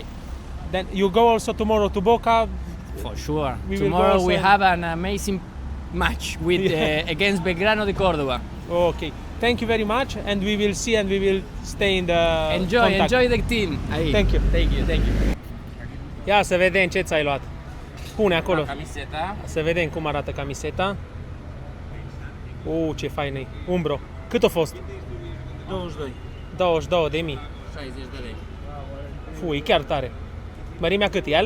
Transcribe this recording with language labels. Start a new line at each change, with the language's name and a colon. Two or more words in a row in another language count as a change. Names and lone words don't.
English: Then you go also tomorrow to Boca. For sure. We will go Tomorrow also- we have an amazing match with against Belgrano de Córdoba. Okay. Thank you very much, and we will see, and we will stay in the contact. Enjoy the team. Ahí. Thank you. Thank you.
Romanian: Ia să vedem ce ți-ai luat. Pune acolo. Camiseta. Să vedem cum arată camiseta. Ce faină e. Umbro. Cât a fost? 22. 22 de mii. 60 de lei. E chiar tare. Mărimea cât e el?